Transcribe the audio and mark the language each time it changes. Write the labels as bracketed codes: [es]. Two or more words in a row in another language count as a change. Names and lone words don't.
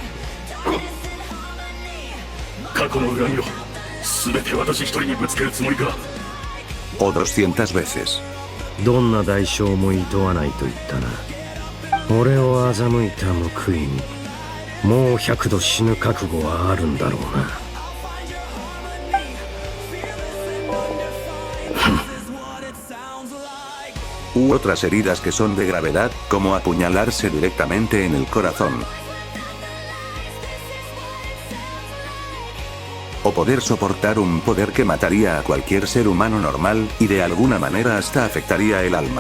[ja] 過去の恨みを全て私一人にぶつけるつもりか。 [es] O 200 veces. [ja] どんな代償も厭わないと言ったな。俺を欺いた報いにもう100度死ぬ覚悟はあるんだろうな。 [es] U otras heridas que son de gravedad, como apuñalarse directamente en el corazón. O poder soportar un poder que mataría a cualquier ser humano normal, y de alguna manera hasta afectaría el alma.